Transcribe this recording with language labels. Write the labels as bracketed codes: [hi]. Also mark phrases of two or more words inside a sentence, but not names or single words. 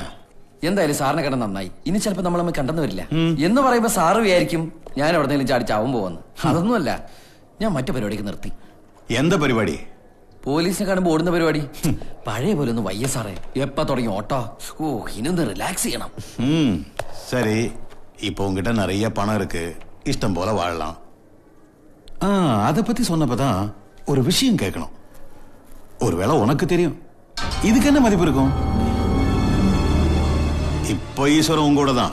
[ml] എന്തായാലും സാറിനെ കണ്ട നന്നായി. ഇനി ചിലപ്പോ നമ്മൾ തമ്മിൽ കണ്ടെന്ന് വരില്ല എന്ന് പറയുമ്പോ സാറ് വിചാരിക്കും ഞാൻ എവിടെന്നെങ്കിലും ചാടി ചാവും പോവെന്ന്. അതൊന്നുമല്ല, ഞാൻ മറ്റു പരിപാടിക്ക് നിർത്തി. എന്താ പരിപാടി? പോലീസിനെ കാണുമ്പോ ഓടുന്ന പരിപാടി. പഴയ പോലെ ഒന്ന് വയ്യ സാറേ. എപ്പ തുടങ്ങി ഓട്ടോ? ഓ, ഇനൊന്ന് റിലാക്സ് ചെയ്യണം. [ta] சரி, இப்போ உங்ககிட்ட நிறைய பணம் இருக்கு, இஷ்டம் போல வாழலாம். அதை பத்தி சொன்னப்பதான் ஒரு விஷயம் கேட்கணும். ஒருவேளை உனக்கு தெரியும், இதுக்கு என்ன மதிப்பு இருக்கும்? இப்போ ஈஸ்வரன் உங்கூட தான்.